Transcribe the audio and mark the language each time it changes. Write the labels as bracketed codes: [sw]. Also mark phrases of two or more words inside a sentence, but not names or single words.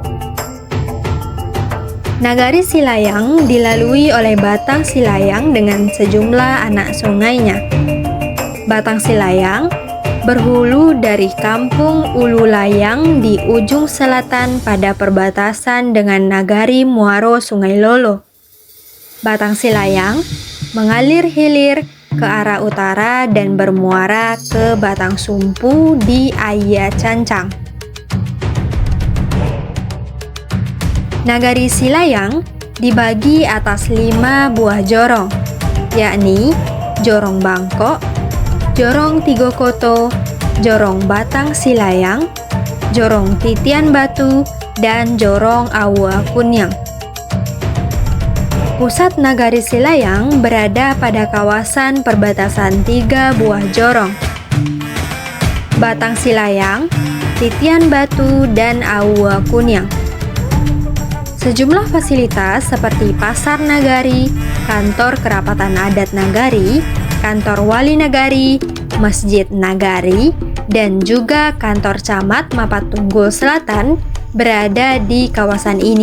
[id] Nagari Silayang dilalui oleh Batang Silayang dengan sejumlah anak sungainya. Batang Silayang berhulu dari Kampung Ulu Layang di ujung selatan pada perbatasan dengan Nagari Muaro Sungai Lolo. Batang Silayang mengalir hilir ke arah utara dan bermuara ke Batang Sumpu di Ayia Cancang. Nagari Silayang dibagi atas 5 buah jorong, yakni Jorong Bangkok, Jorong Tigokoto, Jorong Batang Silayang, Jorong Titian Batu, dan Jorong Awa Kunyang. Pusat Nagari Silayang berada pada kawasan perbatasan 3 buah jorong, Batang Silayang, Titian Batu, dan Awa Kunyang. Sejumlah fasilitas seperti Pasar Nagari, Kantor Kerapatan Adat Nagari, Kantor Wali Nagari, Masjid Nagari, dan juga Kantor Camat Mapatunggul Selatan berada di kawasan ini.